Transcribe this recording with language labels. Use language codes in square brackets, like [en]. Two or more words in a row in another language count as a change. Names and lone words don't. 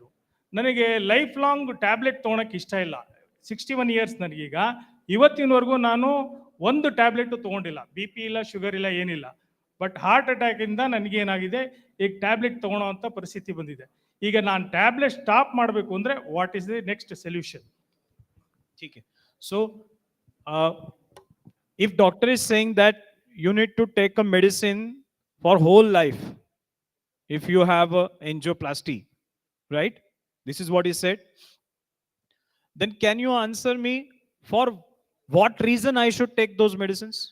[kn] ನನಗೆ [en] life long tablet [kn] ತೊಗೊಳಕ್ಕೆ ಇಷ್ಟ ಇಲ್ಲ. 61 ಇಯರ್ಸ್ ನನಗೀಗ. ಇವತ್ತಿನವರೆಗೂ ನಾನು ಒಂದು ಟ್ಯಾಬ್ಲೆಟು ತೊಗೊಂಡಿಲ್ಲ. BP ಇಲ್ಲ, ಶುಗರ್ ಇಲ್ಲ, ಏನಿಲ್ಲ. [en] But heart [kn] ಅಟ್ಯಾಕಿಂದ ನನಗೇನಾಗಿದೆ, ಈಗ ಟ್ಯಾಬ್ಲೆಟ್ ತೊಗೊಳೋ ಅಂಥ ಪರಿಸ್ಥಿತಿ ಬಂದಿದೆ. ಈಗ ನಾನು [en] tablet stop [kn] ಮಾಡಬೇಕು ಅಂದರೆ [en] what is the next solution? [hi] ठीक है. [en] So if doctor is saying that you need to take a medicine for whole life if you have a angioplasty, right? This is what he said. Then can you answer me for what reason I should take those medicines?